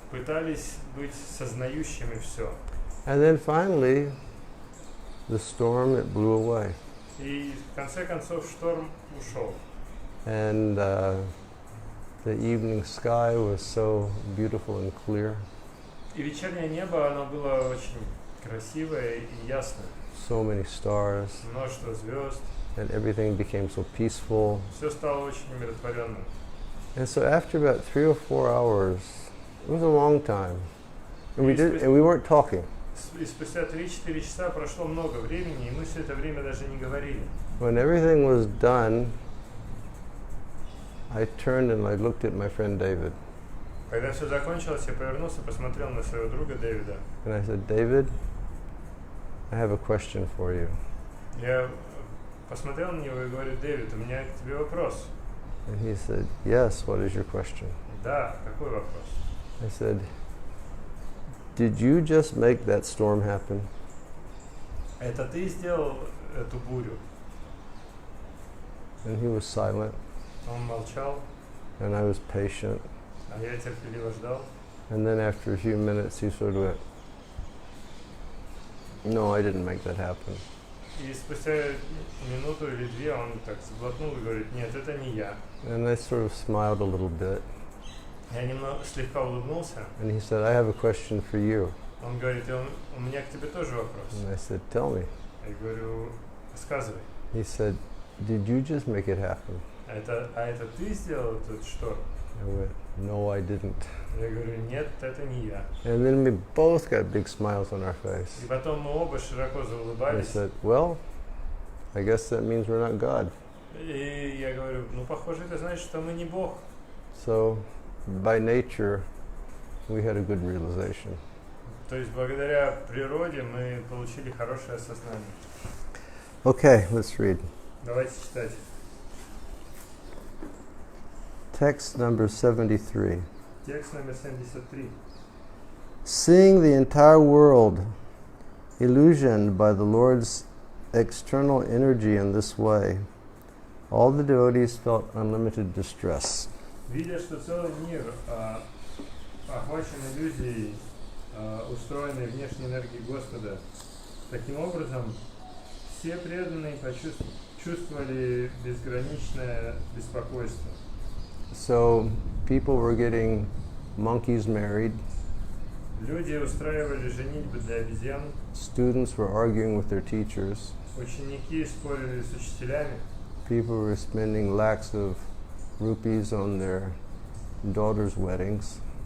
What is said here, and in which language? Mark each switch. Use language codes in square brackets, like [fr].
[ru] пытались быть сознающими все. [en] And then finally the storm, it blew away. [ru] И в конце концов шторм ушел. [en] And the evening sky was so beautiful and clear. [ru] И вечернее небо, оно было очень красивое и ясное. [en] So many stars, [ru] Множество звезд. [en] and everything became so peaceful. [ru] Все стало очень умиротворенным. [en] And so after about 3 or 4 hours, it was a long time, and we weren't talking. [ru] И спустя 3-4 часа прошло много времени, и мы все это время даже не говорили. [en] When everything was done, I turned and I looked at my friend David, [ru] Когда все закончилось, я повернулся, посмотрел на своего друга Дэвида. [en] and I said, David, I have a question for you. [ru] Я посмотрел на него и говорю, Дэвид, у меня к тебе вопрос. [en] And he said, yes, what is your question? [ru] Да, какой вопрос? [en] I said, did you just make that storm happen? [ru] Это ты сделал эту бурю? [en] And he was silent, [ru] Он молчал, [en] and I was patient. [ru] а я терпеливо ждал. [en] And then after a few minutes, he sort of went, no, I didn't make that happen. [ru] И спустя минуту или две он так сглотнул и говорит: нет, это не я. [en] And I sort of smiled a little bit. [ru] Я немного слегка улыбнулся. [en] And he said, I have a question for you. [ru] Он говорит: у меня к тебе тоже вопрос. [en] And I said, tell me. [ru] Я говорю: рассказывай. [en] He said, did you just make it happen? [ru] А это ты сделал тут что? [en] I went, no, I didn't. [ru] Я говорю: нет, это не я. [en] And then we both got big smiles on our face. [ru] И потом мы оба широко [en] I [ru] заулыбались. [en] said, well, I guess that means we're not God. [ru] И я говорю: ну, похоже, это значит, что мы не Бог. [en] So, by nature, we had a good realization. [ru] То есть, благодаря природе мы получили хорошее осознание. [en] Okay, let's read. [ru] Давайте читать. [en] Text number 73. [ru] Текст номер 73. [en] Seeing the entire world illusioned by the Lord's external energy in this way, all the devotees felt unlimited distress. [ru] Видя, что целый мир охвачен иллюзией, устроенной внешней энергией Господа, таким образом все преданные чувствовали безграничное беспокойство. [en] So people were getting monkeys married. [ru] Люди устраивали женитьбы для обезьян. [en] Students were arguing with their teachers. [ru] Ученики спорили с учителями. [en] People were spending lakhs of rupees on their daughters' weddings.